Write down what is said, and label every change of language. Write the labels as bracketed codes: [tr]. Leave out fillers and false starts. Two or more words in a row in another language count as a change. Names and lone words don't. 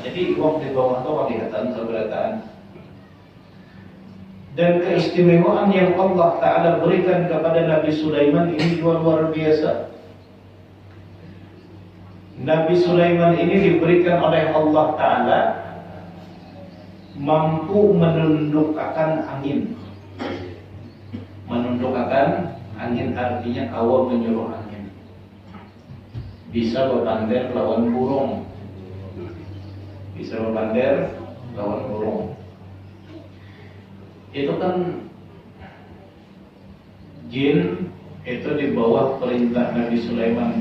[id] Jadi uang di bawah itu kelihatan seberataan. Dan keistimewaan yang Allah Ta'ala berikan kepada Nabi Sulaiman ini juga luar biasa. Nabi Sulaiman ini diberikan oleh Allah Ta'ala mampu menundukkan angin. Menundukkan angin artinya hawa menyuruh angin. [bjn] Bisa berpandir lawan burung. Bisa berpandir lawan burung. [id] Itu kan jin itu di bawah perintah Nabi Sulaiman.